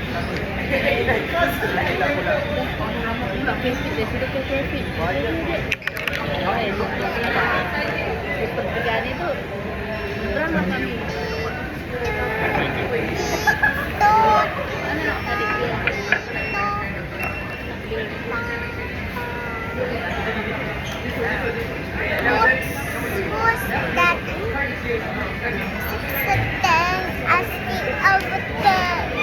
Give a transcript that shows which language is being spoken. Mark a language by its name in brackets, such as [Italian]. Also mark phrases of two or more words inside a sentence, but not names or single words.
[Indonesian] Sistem kerjaan itu berapa kami? Mana tadi dia? [English] What's that? [Indonesian] Sedang asik overtime.